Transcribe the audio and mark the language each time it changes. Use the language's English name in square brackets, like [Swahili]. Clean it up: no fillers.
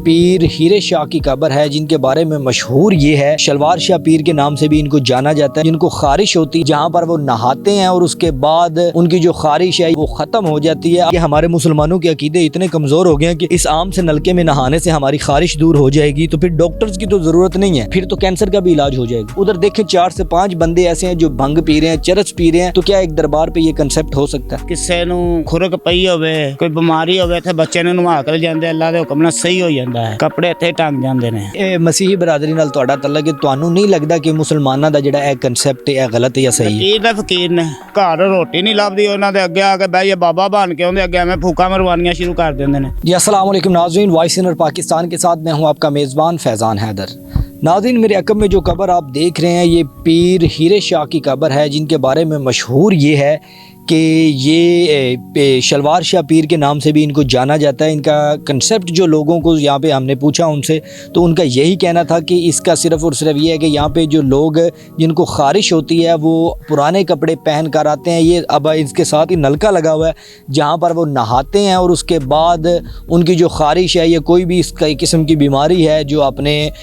[Urdu] پیر ہیرے شاہ کی قبر ہے جن کے بارے میں مشہور یہ ہے شلوار شاہ پیر کے نام سے بھی ان کو جانا جاتا ہے، جن کو خارش ہوتی ہے جہاں پر وہ نہاتے ہیں اور اس کے بعد ان کی جو خارش ہے وہ ختم ہو جاتی ہے۔ یہ ہمارے مسلمانوں کے عقیدے اتنے کمزور ہو گئے ہیں کہ اس عام سے نلکے میں نہانے سے ہماری خارش دور ہو جائے گی تو پھر ڈاکٹرز کی تو ضرورت نہیں ہے، پھر تو کینسر کا بھی علاج ہو جائے گا۔ ادھر دیکھیں 4 سے 5 بندے ایسے ہیں جو بھنگ پی رہے ہیں، چرس پی رہے ہیں، تو کیا ایک دربار پہ یہ کنسپٹ ہو سکتا ہے؟ [Punjabi] ਕਿਸੇ ਨੂੰ ਖੁਰਕ ਪਈ ਹੋਵੇ, ਕੋਈ ਬਿਮਾਰੀ ਹੋਵੇ ਤੇ ਬੱਚੇ ਨੂੰ ਨਵਾ ਕੇ ਜਾਂਦੇ, ਅੱਲਾ ਦੇ ਹੁਕਮ ਨਾਲ ਸਹੀ ਹੋ ਜਾਂਦਾ ਹੈ, ਕੱਪੜੇ ਇੱਥੇ ਟੰਗ ਜਾਂਦੇ ਨੇ। ਇਹ ਮਸੀਹੀ ਬਰਾਦਰੀ ਨਾਲ ਤੁਹਾਡਾ ਤਲਕ ਹੈ, ਤੁਹਾਨੂੰ ਨਹੀਂ ਲੱਗਦਾ ਕਿ ਮੁਸਲਮਾਨਾਂ ਦਾ ਜਿਹੜਾ ਇਹ ਕਨਸੈਪਟ ਹੈ ਗਲਤ ਹੈ ਜਾਂ ਸਹੀ ਹੈ? ਫਕੀਰ ਦਾ ਫਕੀਰ ਨੇ ਘਰ ਰੋਟੀ ਨਹੀਂ ਲੱਭਦੀ, ਉਹਨਾਂ ਦੇ ਅੱਗੇ ਆ ਕੇ ਬਹਿ ਜਾ ਬਾਬਾ ਬਣ ਕੇ ਉਹਦੇ ਅੱਗੇ ਐਵੇਂ ਫੂਕਾਂ ਮਰਵਾਨੀਆਂ ਸ਼ੁਰੂ ਕਰ ਦਿੰਦੇ ਨੇ। [Urdu] جی السلام علیکم ناظرین، وائس انر پاکستان کے ساتھ میں ہوں آپ کا میزبان فیضان حیدر۔ ناظرین، میرے عقب میں جو قبر آپ دیکھ رہے ہیں یہ پیر ہیرے شاہ کی قبر ہے جن کے بارے میں مشہور یہ ہے کہ یہ شلوار شاہ پیر کے نام سے بھی ان کو جانا جاتا ہے۔ ان کا کنسیپٹ جو لوگوں کو یہاں پہ ہم نے پوچھا ان سے تو ان کا یہی کہنا تھا کہ اس کا صرف اور صرف یہ ہے کہ یہاں پہ جو لوگ جن کو خارش ہوتی ہے وہ پرانے کپڑے پہن کر آتے ہیں، یہ اب اس کے ساتھ ہی نلکا لگا ہوا ہے جہاں پر وہ نہاتے ہیں اور اس کے بعد ان کی جو خارش ہے یا کوئی بھی اس قسم کی بیماری ہے جو اپنے